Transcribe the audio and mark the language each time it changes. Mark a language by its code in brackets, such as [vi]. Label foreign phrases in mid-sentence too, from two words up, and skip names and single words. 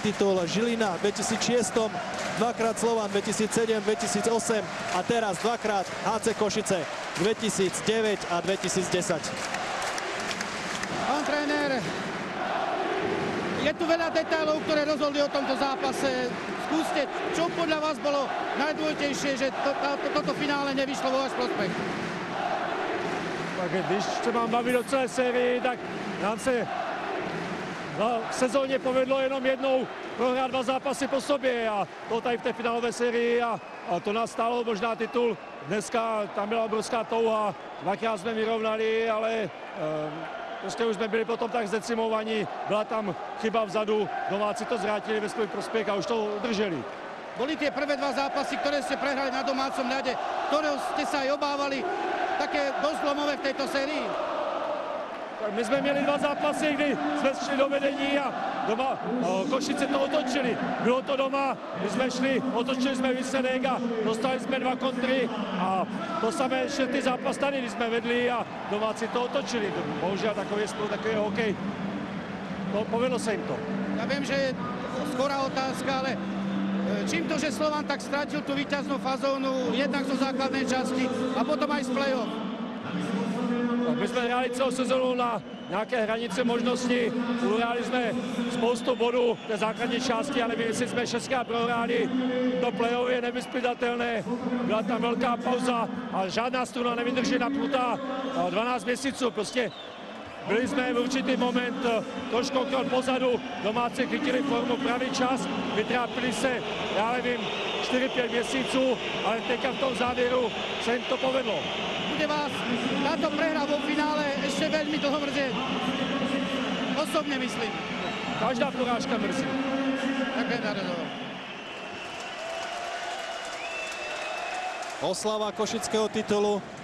[sk] titul, Žilina v 2006, dvakrát Slovan 2007, 2008 a teraz dvakrát HC Košice 2009 a 2010. Pán tréner, je tu veľa detailov, ktoré rozhodli o tomto zápase. Skúste, čo podľa vás bolo najdôležitejšie, že toto finále nevyšlo vo váš prospech? [cs] Tak když se mám bavit o celé sérii, tak nám se v sezóně povedlo jenom jednou prohrát 2 zápasy po sobě a to tady v té finálové sérii a to nás stálo možná titul. Dneska tam byla obrovská touha, 2krát jsme vyrovnali, ale prostě už jsme byli potom tak zdecimovaní, byla tam chyba vzadu, domáci to zvrátili ve svůj prospěch a už to udrželi. [sk] Boli tie prvé 2 zápasy, ktoré ste prehrali na domácom ľade, ktorého ste sa aj obávali, také dosť zlomové v tejto sérii? [cs] Tak my jsme měli 2 zápasy, kdy jsme šli do vedení a doma Košice to otočili. Bylo to doma, my jsme šli, otočili jsme výsledek a dostali jsme 2 kontry a to samé ještě ty zápas tady, kdy jsme vedli a domáci to otočili. Bohužel takový je spolu, takový je hokej. No, povedlo se jim to. [sk] Ja viem, že je skorá otázka, ale čím to, že Slovan tak strátil tú víťaznú fazónu, jednak zo základnej časti a potom aj z play-off? [cs] My jsme hráli celou sezonu na nějaké hranice možností, uhráli jsme spoustu bodů v té základní části, ale jestli jsme 6krát prohráli, to play-off je nevyspytatelné, byla tam velká pauza a žádná struna nevydrží napnutá 12 měsíců, prostě byli jsme v určitý moment trošku krok pozadu, domáci chytili formu pravý čas, vytrápili se, já nevím, 4-5 měsíců, ale teďka v tom závěru se jim to povedlo. [sk] Bude vás táto prehra vo finále ešte veľmi dlho mrzieť? [cs] Osobne myslím. Každá porážka mrzí. [sk] Ďakujem za rozhovor. Oslava košického titulu.